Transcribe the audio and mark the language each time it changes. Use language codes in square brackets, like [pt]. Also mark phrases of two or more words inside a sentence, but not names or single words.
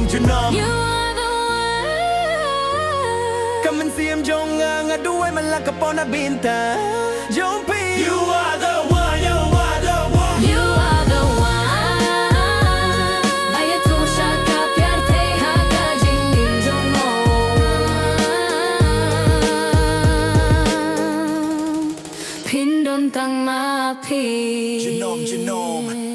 [en] You are the one [kha] kamen sim jong nga duway man lang ka po na bynta jong pi. [en] You are the one, you are the one, you are the one [kha] ayato siya ka pyrthei ka jingim jong pindon tang mapi junom.